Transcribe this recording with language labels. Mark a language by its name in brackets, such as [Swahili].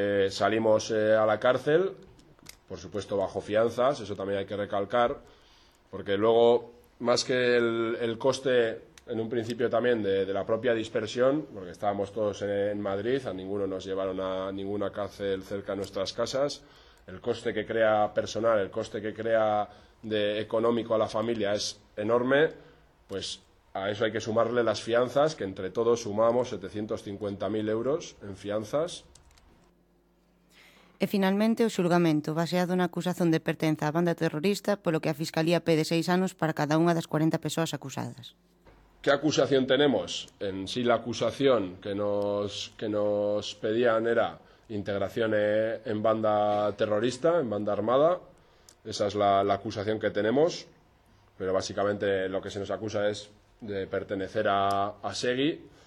[Spanish] Salimos a la cárcel, por supuesto bajo fianzas, eso también hay que recalcar, porque luego, más que el coste en un principio también de la propia dispersión, porque estábamos todos en Madrid, a ninguno nos llevaron a ninguna cárcel cerca de nuestras casas, el coste que crea personal, el coste que crea de económico a la familia es enorme, pues a eso hay que sumarle las fianzas, que entre todos sumamos 750.000 euros en fianzas. [Galician] E finalmente o xulgamento, baseado na acusación de pertenza á banda terrorista, polo que a Fiscalía pede 6 anos para cada unha das 40 persoas acusadas. [Spanish] ¿Qué acusación tenemos? En sí, la acusación que nos pedían era integración en banda terrorista, en banda armada. Esa es la acusación que tenemos, pero básicamente lo que se nos acusa es de pertenecer a SEGI.